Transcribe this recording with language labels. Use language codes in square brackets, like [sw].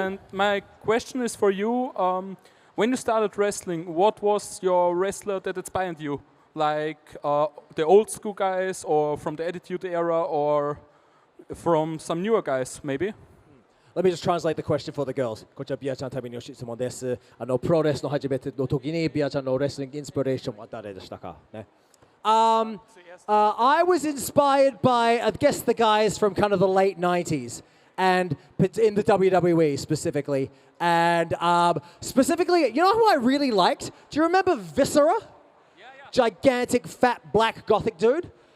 [en] And my question is for you. When you started wrestling, what was your wrestler that inspired you? Like the old school guys, or from the Attitude Era, or from some newer guys, maybe? Let me just translate the question for the girls. [ja] こちらビアちゃんのために質問です。プロレスの初めての時にビアちゃんのレスリングインスピレーションは誰でしたかね。 [en] I was inspired by, I guess, the guys from kind of the late 90s, and in the WWE specifically. And specifically, you know who I really liked? Do you remember Viscera? Gigantic, fat, black gothic dude.